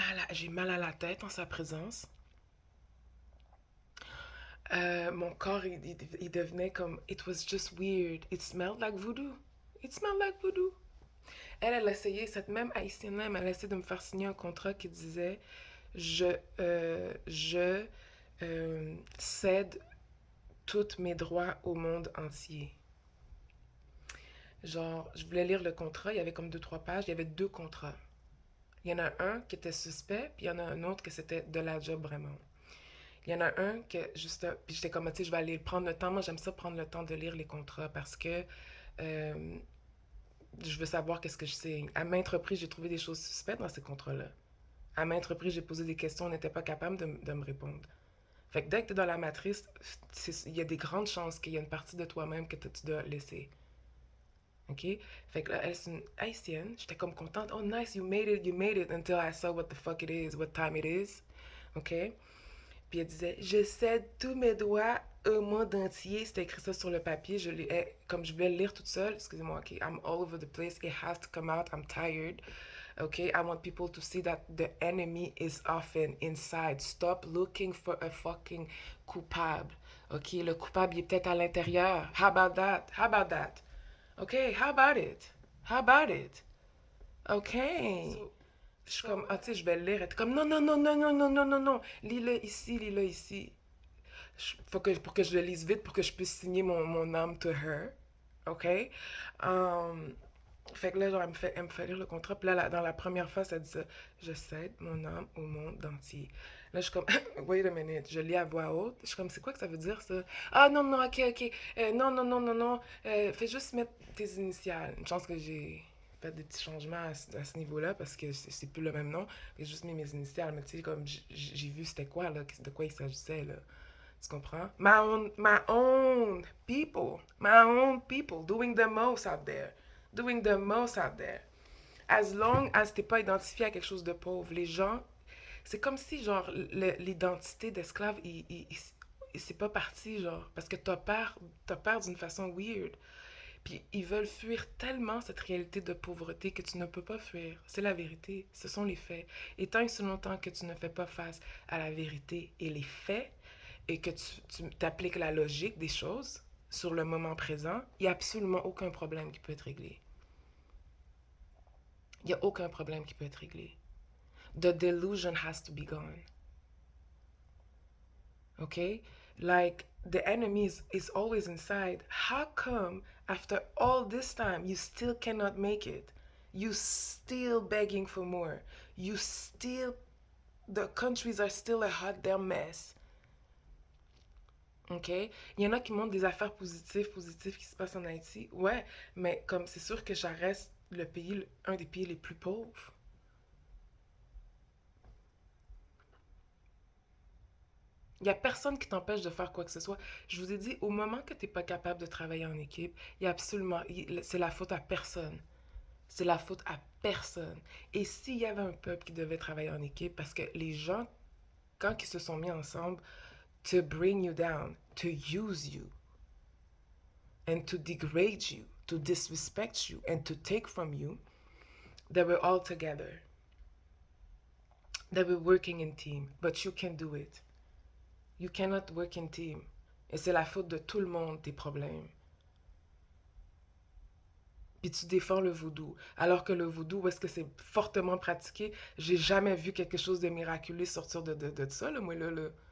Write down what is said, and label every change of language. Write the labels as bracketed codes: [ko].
[fr] J'ai mal à la tête en sa présence. Mon corps, il devenait comme, [en] it was just weird. It smelled like voodoo. It smelled like voodoo. [fr] Elle essayé, cette même haïtienne-là, elle a essayé de me faire signer un contrat qui disait je cède tous mes droits au monde entier. Genre, je voulais lire le contrat, il y avait comme deux, trois pages, il y avait deux contrats. Il y en a un qui était suspect, puis il y en a un autre que c'était de la job vraiment. Il y en a un que, juste, puis j'étais comme, tu sais, je vais aller prendre le temps. Moi, j'aime ça prendre le temps de lire les contrats parce que euh, je veux savoir qu'est-ce que je signe. À maintes reprises, j'ai trouvé des choses suspectes dans ces contrats-là. À maintes reprises, j'ai posé des questions, on n'était pas capable de me répondre. Fait que dès que tu es dans la matrice, il y a des grandes chances qu'il y a une partie de toi-même que tu dois laisser. OK? Fait que là, elle, c'est une haïtienne. J'étais comme contente. [en] Oh, nice, you made it, until I saw what the fuck it is, what time it is. OK? [fr] Puis elle disait, je cède tous mes droits au monde entier. C'était écrit ça sur le papier. Comme je voulais le lire toute seule, excusez-moi, OK? [en] I'm all over the place. It has to come out. I'm tired. Okay, I want people to see that the enemy is often inside. Stop looking for a fucking coupable. [fr] Ok, le coupable il est peut-être à l'intérieur. [en] How about that? How about that? Okay, how about it? How about it? Okay. [fr] Je suis comme, ah, tu sais, je vais le lire. Elle est comme, non, non, non, non, non, non, non, non, non. Lis-le ici, lis-le ici. Pour que je le lise vite, pour que je puisse signer mon âme [en] to her. [fr] OK? Um, Fait que là, genre, elle me fait lire le contrat. Puis là, dans la première fois, ça dit ça. Je cède mon âme au monde entier. Là, je suis comme, [en] wait a minute. [fr] Je lis à voix haute. Je suis comme, c'est quoi que ça veut dire, ça? Ah, non, non, ok, ok. Non, non, non, non, non. Fais juste mettre tes initiales. Une chance que j'ai fait des petits changements à ce niveau-là parce que c'est plus le même nom. J'ai juste mis mes initiales. Mais tu sais, comme, j'ai vu c'était quoi, là, de quoi il s'agissait, là. Tu comprends? [en] My own people. My own people doing the most out there. Doing the most out there. As long as [fr] t'es pas identifié à quelque chose de pauvre, les gens, c'est comme si, genre, l'identité d'esclave, c'est pas parti, genre, parce que t'as peur d'une façon weird. Puis ils veulent fuir tellement cette réalité de pauvreté que tu ne peux pas fuir. C'est la vérité, ce sont les faits. Et tant et si longtemps que tu ne fais pas face à la vérité et les faits, et que tu t'appliques la logique des choses sur le moment présent, il n'y a absolument aucun problème qui peut être réglé. Il n'y a aucun problème qui peut être réglé. [en] The delusion has to be gone. Okay? Like, the enemy is always inside. How come, after all this time, you still cannot make it? You still begging for more. You still, the countries are still a hot damn mess. OK? [fr] Il y en a qui montrent des affaires positives qui se passent en Haïti. Ouais, mais comme c'est sûr que ça reste le pays, un des pays les plus pauvres. Il n'y a personne qui t'empêche de faire quoi que ce soit. Je vous ai dit, au moment que tu n'es pas capable de travailler en équipe, il y a absolument, c'est la faute à personne. C'est la faute à personne. Et s'il y avait un peuple qui devait travailler en équipe, parce que les gens, quand ils se sont mis ensemble, [en] to bring you down, to use you, and to degrade you, to disrespect you, and to take from you, they were all together. They were working in team, but you can do it. You cannot work in team. [fr] Et c'est la faute de tout le monde, tes problèmes. Puis tu défends le vaudou. Alors que le vaudou, où est-ce que c'est fortement pratiqué, j'ai jamais vu quelque chose de miraculeux sortir de ça, là, moi, là.